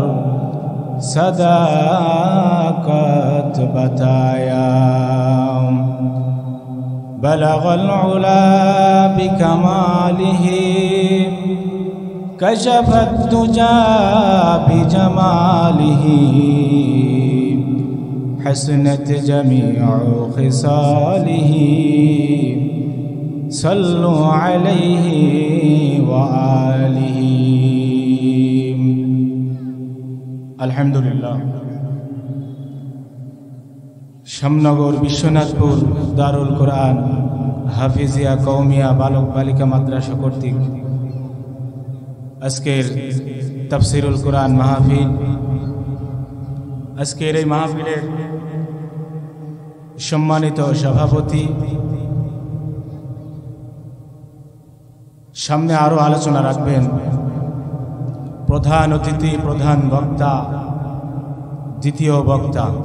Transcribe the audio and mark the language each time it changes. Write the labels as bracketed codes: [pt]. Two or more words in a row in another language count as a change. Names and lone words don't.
[ur] صداقت بتایا، [ar] بلغ العلا بکمالہ کشف الدجا بجمالہ، حسنت جمیع خصالہ، صلو علیہ وآلہ۔ [bn] আলহামদুলিল্লাহ। শ্যামনগর বিশ্বনাথপুর দারুল কোরআন হাফিজিয়া কওমিয়া বালক বালিকা মাদ্রাসা কর্তৃক আজকের তাফসিরুল কোরআন মাহফিল, আজকের এই মাহফিলের সম্মানিত সভাপতি, সামনে আরো আলোচনা রাখবেন প্রধান অতিথি, প্রধান বক্তা, দ্বিতীয় বক্তা।